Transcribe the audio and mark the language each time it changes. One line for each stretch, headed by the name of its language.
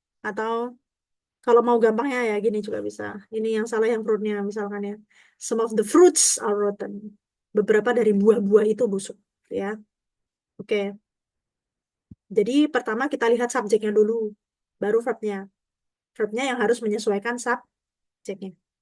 Indonesian: Atau kalau mau gampangnya ya gini juga bisa. Ini yang salah yang fruitnya misalkan ya.
English: Some of the fruits are rotten.
Indonesian: Beberapa dari buah-buah itu busuk. Ya, oke. Jadi pertama kita lihat subjeknya dulu, baru verbnya. Verbnya yang harus menyesuaikan subjeknya.